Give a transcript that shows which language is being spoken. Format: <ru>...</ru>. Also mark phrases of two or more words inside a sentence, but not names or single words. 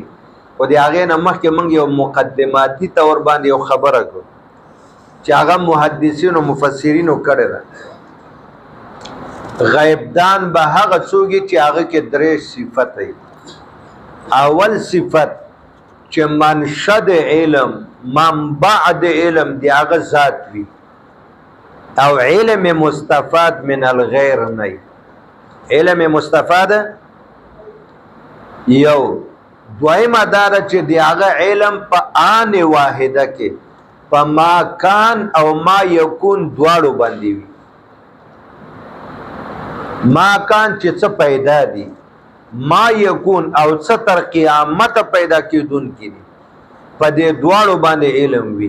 <ps>او د هغې نه مخکې موږ یو مقدماتي طور باندې یو خبره کړو چې هغه محدثینو مفسرینو کړې ده. غیبدان به هغه څوک چې هغه کې درې صفت وي. اول صفت چې منشأ د علم، منبع د علم دی هغه ذات وي او علم</ps> <ar>مستفاد من الغیر</ar> <ps>نه.</ps> <ar>علم مستفاد</ar> <ps>یو. دویمه داره چې دی هغه علم په</ps> <ar>آن واحده</ar> <ps>کې په</ps> <ar>ما کان</ar> <ps>او</ps> <ar>ما یکون</ar> <ps>دواړو باندې وي.</ps> <ar>ما کان</ar> <ps>چې څه پیدا دي،</ps> <ar>ما یکون</ar> <ps>او څه تر قیامت پیدا کیدونکي دي، په دې دواړو باندې علم وي.</ps>